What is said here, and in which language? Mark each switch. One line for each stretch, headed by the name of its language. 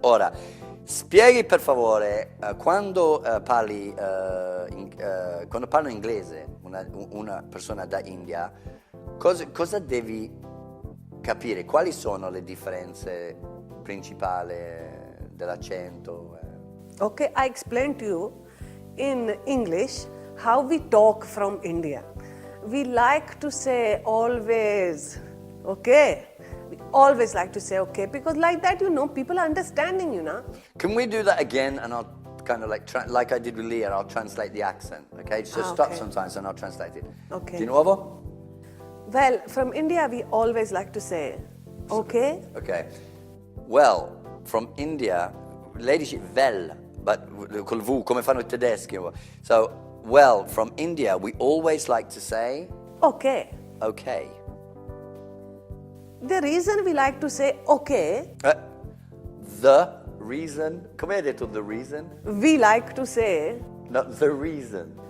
Italian: Ora, spieghi per favore quando parlo inglese, una persona da India, cosa devi capire? Quali sono le differenze principali dell'accento?
English: Okay, I explained to you in English how we talk from India. We like to say always, okay? We always like to say okay, because like that, people are understanding you now. Can we do that again, and I'll kind of like I did with Leah, I'll translate the accent, okay? Just stop okay. sometimes and I'll translate it. Okay.
Italian: Di nuovo?
English: Well, from India, we always like to say okay. Okay. Well, from India,
Italian: lei dice well, but col V, come fanno i tedeschi.
English: So, well, from India, we always like to say Okay. okay. The reason we like to say okay, The reason,
Italian: come hai detto
English: the reason? we like to say No, the reason.